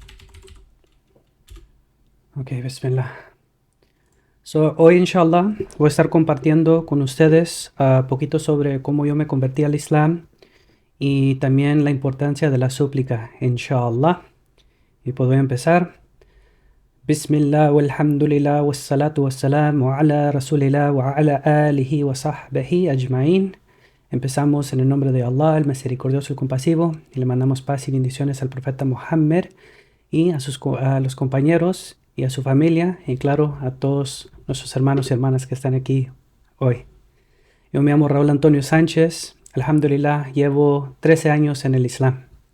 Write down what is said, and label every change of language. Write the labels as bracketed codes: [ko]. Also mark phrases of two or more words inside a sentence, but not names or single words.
[ar] Ok, bismillah. [es] Hoy, inshallah, voy a estar compartiendo con ustedes un poquito sobre cómo yo me convertí al Islam y también la importancia de la súplica, inshallah. Y puedo empezar. [ar] بسم الله والحمد لله والصلاة والسلام على رسول الله وعلى آله وصحبه أجمعين. [es] Empezamos en el nombre de Allah, el misericordioso y compasivo, y le mandamos paz y bendiciones al profeta Muhammad y a los compañeros y a su familia, y claro, a todos nuestros hermanos y hermanas que están aquí hoy. Yo me llamo Raúl Antonio Sánchez, alhamdulillah, llevo 13 años en el Islam.